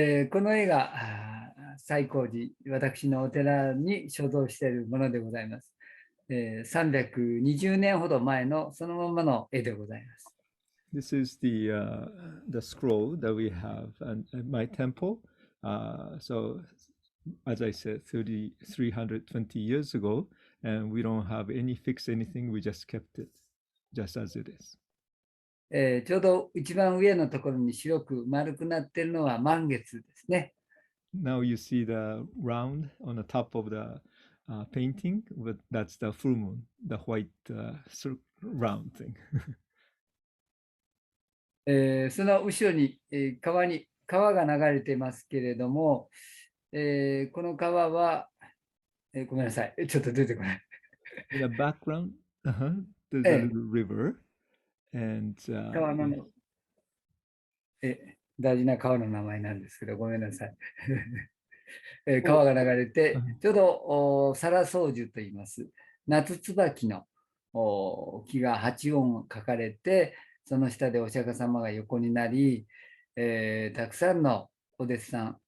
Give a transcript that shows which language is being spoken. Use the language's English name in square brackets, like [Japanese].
[Japanese] この絵が西光寺、私のお寺に所蔵しているものでございます。 320年ほど前のそのままの絵でございます。 [English] This is the scroll that we have at my temple. So, as I said, 320 years ago, and we don't have any fix anything. We just kept it just as it is. [Japanese] ちょうど一番上のところに白く丸くなっているのは満月ですね。 [English] Now you see the round on the top of the painting, but that's the full moon, the white round thing. [Japanese] その後ろに、川が流れていますけれども、この川は、ごめんなさい、ちょっと出てこない。 [English] In the background, there's a little river, and [Japanese] 川の、大事な川の名前なんですけど、ごめんなさい。川が流れて、ちょうどサラソウジュと言います。夏椿の木が8音書かれて、その下でお釈迦様が横になり、たくさんのお弟子さん、